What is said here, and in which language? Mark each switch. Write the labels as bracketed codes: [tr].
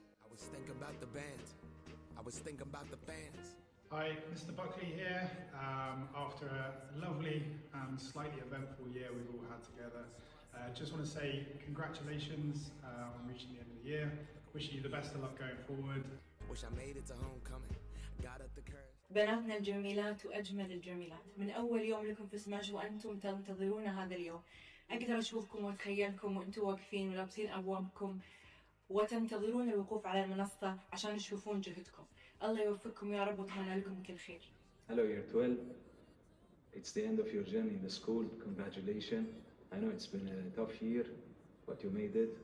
[en] I was thinking about the band. I was thinking about the fans. Hi, Mr. Buckley here. After a lovely and slightly eventful year we've all had together, just want to say congratulations on reaching the end of the year. Wishing you the best of luck going forward. Wish I made it to homecoming. Got up the courage. [ar] بناتنا الجميلات وأجمل الجميلات، من أول يوم لكم في سماش وأنتم تنتظرون هذا اليوم. أقدر أشوفكم وأتخيلكم وأنتم واقفين ولابسين أبوابكم وتنتظرون الوقوف على المنصة عشان تشوفون جهدكم. الله يوفقكم يا رب وأتمنى لكم كل خير. [en] Hello, Year 12. It's the end of your journey in the school. Congratulations. I know it's been a tough year, but you made it.